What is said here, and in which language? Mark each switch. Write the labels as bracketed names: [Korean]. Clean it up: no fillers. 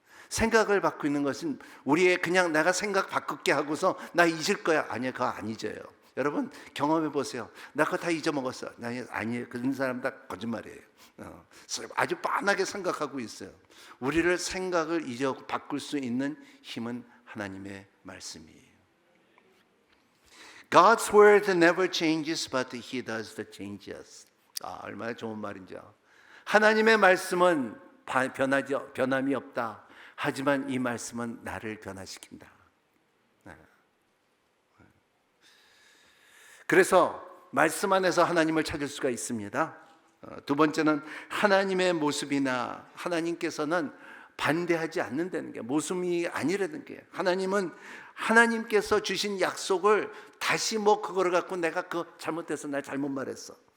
[Korean] 생각을 바꾸는 것은 우리의 그냥 내가 생각 바꾸게 하고서 나 잊을 거야. 아니에요. 그거 안 잊어요. 여러분 경험해 보세요. 나 그거 다 잊어먹었어. 아니에요. 그런 사람 다 거짓말이에요. 아주 빤하게 생각하고 있어요. 우리를 생각을 바꿀 수 있는 힘은 하나님의 말씀이에요. [English] God's word never changes, but He does the changes. [Korean] 얼마나 좋은 말인지요. 하나님의 말씀은 변함이 없다. 하지만 이 말씀은 나를 변화시킨다. 그래서 말씀 안에서 하나님을 찾을 수가 있습니다. 두 번째는 하나님의 모습이나 하나님께서는 반대하지 않는다는 게, 모습이 아니라는 게, 하나님은 하나님께서 주신 약속을 다시 그거를 갖고 내가 잘못해서 나 잘못 말했어.